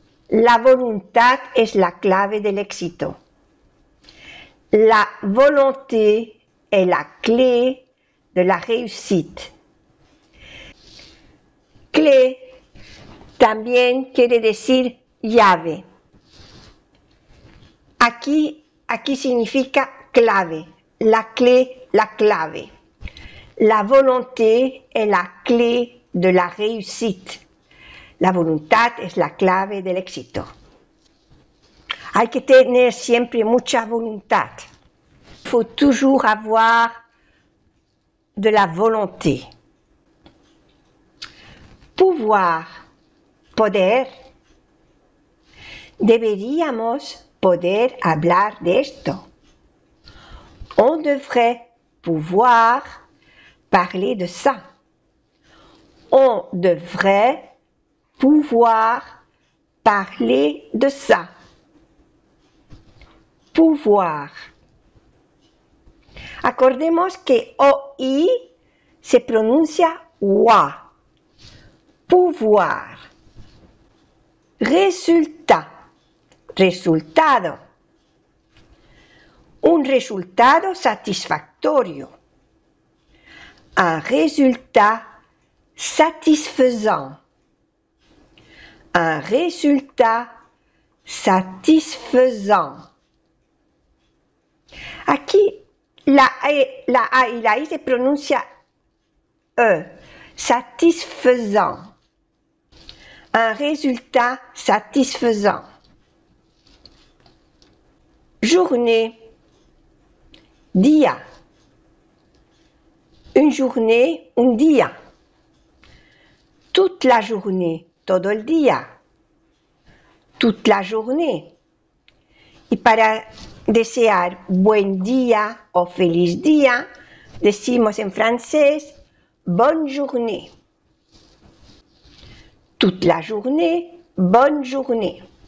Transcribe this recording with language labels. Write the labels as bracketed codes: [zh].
[es] La voluntad es la clave del éxito. [fr] La volonté est la clé de la réussite. [es] Clé también quiere decir llave. Aquí significa clave, la clé, la clave. [fr] La volonté est la clé de la réussite. [es] La voluntad es la clave del éxito. Hay que tener siempre mucha voluntad. [fr] Il faut toujours avoir de la volonté. Pouvoir, poder. [es] Deberíamos poder hablar de esto. [fr] On devrait pouvoir parler de ça. On devrait pouvoir parler de ça. Pouvoir. [es] Acordemos que OI se pronuncia WA. Pouvoir. [fr] Resultat. Resultado. [es] Un resultado satisfactorio. [fr] Un résultat satisfaisant. Un résultat satisfaisant. [es] Aquí la A y la I se pronuncia E. [fr] Satisfaisant. Un résultat satisfaisant. Journée. Día. Une journée, [es] un día. [fr] Toute la journée, [es] todo el día. [fr] Toute la journée. [es] Y para desear buen día o feliz día, decimos en francés [fr] bonne journée. Toute la journée, bonne journée.